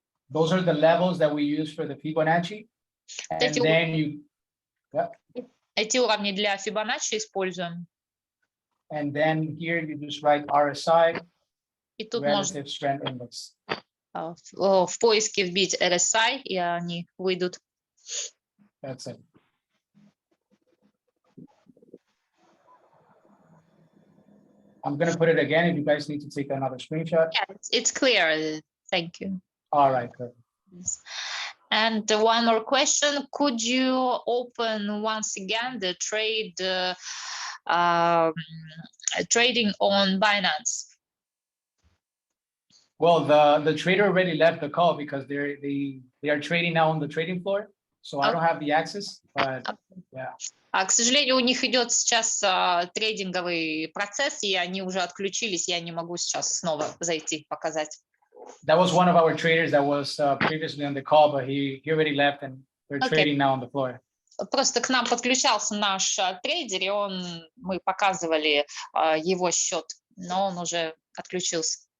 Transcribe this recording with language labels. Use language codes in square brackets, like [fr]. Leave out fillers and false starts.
[en] Those are the levels that we use for the Fibonacci. And then you, [ru] эти уровни для Fibonacci используем. [en] And then here you just write RSI, [ru] И тут [en] relative strength index. [ru] В поиске вбить RSI, и они выйдут. [en] That's it. I'm going to put it again if you guys need to take another screenshot. Yeah, it's clear. Thank you. All right, good. And one more question. Could you open once again the trading on Binance? Well, the trader already left the call because they are trading now on the trading floor. So I don't have the access, but yeah. [ru] К сожалению, у них идет сейчас трейдинговый процесс, и они уже отключились. Я не могу сейчас снова зайти, показать. [en] That was one of our traders that was previously on the call, but he already left and they're trading now on the floor. [ru] Просто к нам подключался наш трейдер, и мы показывали его счет, но он уже отключился.